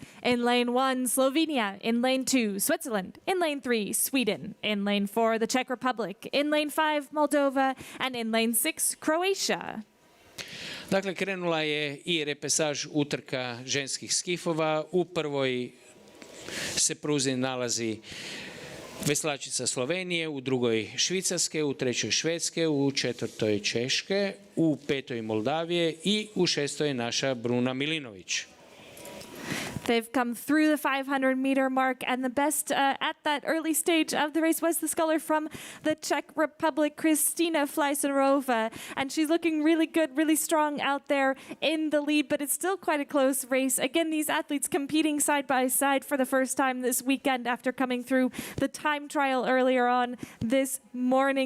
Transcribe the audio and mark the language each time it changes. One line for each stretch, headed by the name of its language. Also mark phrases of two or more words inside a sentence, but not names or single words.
English: In lane 1, Slovenia. In lane 2, Switzerland. In lane 3, Sweden. In lane 4, the Czech Republic. In lane 5, Moldova. And in lane 6, Croatia.
Croatian: Dakle, krenula je i repesaž utrka ženskih skifova. U prvoj se pruzi nalazi veslačica Slovenije, u drugoj Švicarske, u trećoj Švedske, u četvrtoj Češke, u petoj Moldavije i u šestoj naša Bruna Milinović.
English: They've come through the 500-meter mark, and the best at that early stage of the race was the sculler from the Czech Republic, Kristina Fleiserova, and she's looking really good, really strong out there in the lead, but it's still quite a close race. Again, these athletes competing side by side for the first time this weekend after coming through the time trial earlier on this morning.